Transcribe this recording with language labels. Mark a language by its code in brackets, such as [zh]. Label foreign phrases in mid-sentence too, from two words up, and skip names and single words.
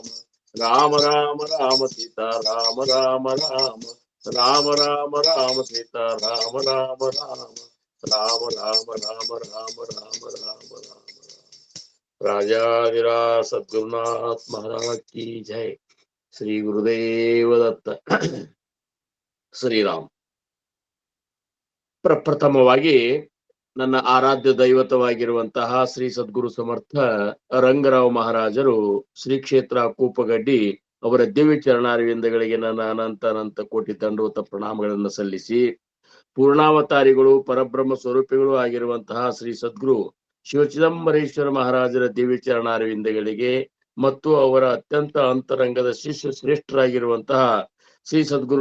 [hi] राम राम राम सीता राम राम राम. राम राम राम सीता राम राम राम. राम राम राम राम राम राम राम. राजाधिराज सद्गुरुनाथ महाराज की जय. श्री गुरुदेव दत्त. [kn] ಶ್ರೀರಾಮ್. ಪ್ರಪ್ರಥಮವಾಗಿ ನನ್ನ ಆರಾಧ್ಯ ದೈವತವಾಗಿರುವಂತಹ ಶ್ರೀ ಸದ್ಗುರು ಸಮರ್ಥ ರಂಗರಾವ್ ಮಹಾರಾಜರು ಶ್ರೀ ಕ್ಷೇತ್ರ ಕೂಪಗಡ್ಡಿ ಅವರ ದಿವ್ಯ ಚರಣಾರವಿಂದಗಳಿಗೆ ನನ್ನ ಅನಂತ ಕೋಟಿ ದಂಡೋತ ಪ್ರಣಾಮಗಳನ್ನು ಸಲ್ಲಿಸಿ, ಪೂರ್ಣಾವತಾರಿಗಳು ಪರಬ್ರಹ್ಮ ಸ್ವರೂಪಿಗಳು ಆಗಿರುವಂತಹ ಶ್ರೀ ಸದ್ಗುರು ಶಿವಚಿದಂಬರೇಶ್ವರ ಮಹಾರಾಜರ ದಿವ್ಯ ಚರಣಾರವಿಂದಗಳಿಗೆ ಮತ್ತು ಅವರ ಅತ್ಯಂತ ಅಂತರಂಗದ ಶಿಷ್ಯ ಶ್ರೇಷ್ಠರಾಗಿರುವಂತಹ ಶ್ರೀ ಸದ್ಗುರು